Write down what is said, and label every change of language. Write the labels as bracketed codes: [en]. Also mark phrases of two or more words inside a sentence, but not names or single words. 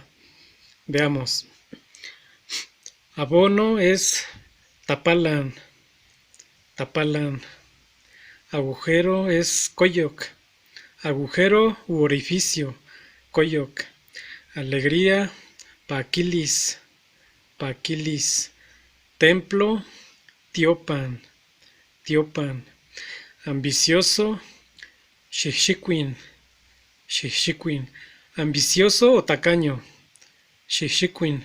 [es] Veamos. Abono es [nah] tapalan, tapalan. [es] Agujero es coyoc. Agujero u orificio, coyoc. Alegría, [nah] paquilis, paquilis. [es] Templo, [nah] tiopan, tiopan. [es] Ambicioso, [nah] xixiquin, xixiquin. [es] Ambicioso o tacaño, xixiquin.